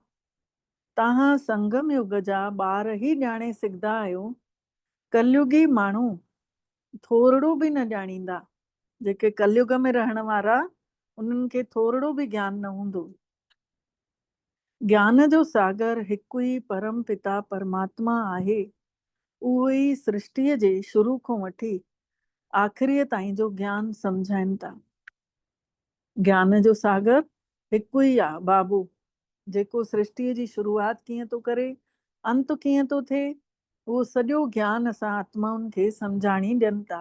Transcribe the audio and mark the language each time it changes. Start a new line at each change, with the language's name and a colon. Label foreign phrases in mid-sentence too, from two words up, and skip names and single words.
Sindhi: तव्हां संगम युग जा ॿार ई ॼाणे सघंदा आहियो, कलयुगी माण्हू थोरड़ो बि न ॼाणींदा। जेके कलयुग में रहण वारा, उन्हनि खे थोरड़ो बि ज्ञान न हूंदो। ज्ञान जो सागर हिकु ई परम पिता परमात्मा आहे। उहो ई सृष्टिअ जे शुरू खां वठी आख़िरीअ ताईं जो ज्ञान सम्झाइनि था। ज्ञान जो सागर हिकु ई आहे बाबू, जेको सृष्टिअ जी शुरूआत कीअं थो करे, अंत कीअं थो थिए, उहो सॼो ज्ञान असां आत्माउनि खे सम्झाणी ॾियनि था।